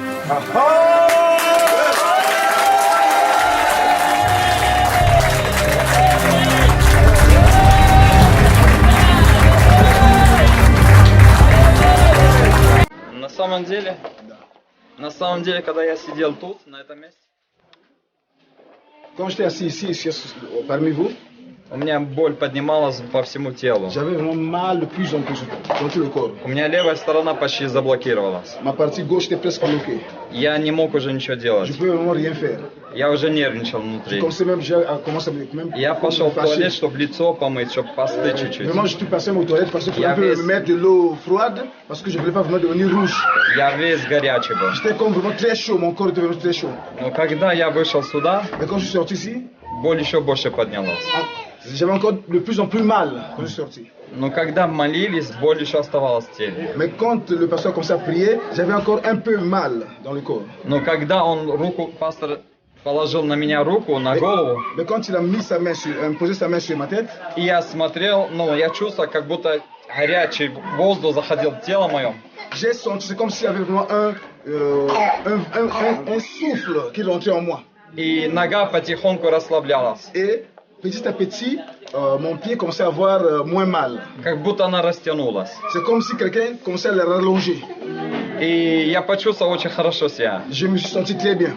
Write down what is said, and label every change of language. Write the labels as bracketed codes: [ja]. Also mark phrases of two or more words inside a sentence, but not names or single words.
[ru] На самом деле, когда я сидел тут, на этом месте, [fr] quand j'étais assis ici parmi vous, [ru] у меня боль поднималась по всему телу. [fr] j'avais vraiment mal de plus en plus dans tout le corps. [ru] У меня левая сторона почти заблокировалась. [fr] Ma partie gauche était presque bloquée. [ru] Я не мог уже ничего делать. [fr] Je pouvais vraiment rien faire. [ru] Я уже нервничал [fr] Je [ru] внутри. [fr] commençais même déjà à commencer même. [ru] Я пошел в туалет, чтобы лицо помыть, чтобы постыть чуть-чуть. [fr] Vraiment, je suis passé aux toilettes parce que je voulais me mettre de l'eau froide parce que je voulais pas vraiment devenir rouge. [ru] Я весь горячий был. [fr] J'étais comme vraiment très chaud, mon corps était vraiment très chaud. [ru] Но когда я вышел сюда, [fr] Mais quand je suis sorti ici, [ru] боль еще больше поднялась. [fr] j'avais encore de plus en plus mal quand je suis sorti. [ru] Но когда молились, боль еще оставалась в теле. [fr] Mais quand le pasteur commençait à prier, j'avais encore un peu mal dans le corps. [ru] Но когда пастор положил на меня руку, на голову, [fr] Mais quand il a mis posé sa main sur ma tête, [ru] и я смотрел, я чувствовал, как будто горячий воздух заходил в тело мое. [fr] J'ai senti, c'est comme s'il y avait vraiment un souffle qui rentrait en moi. [ru] И нога потихоньку расслаблялась. [fr] Et petit à petit, mon pied commençait à avoir moins mal. [ru] Как будто она растянулась. [fr] C'est comme si quelqu'un commençait à le rallonger. [ru] И я почувствовал очень хорошо себя. [fr] Je me suis senti très bien.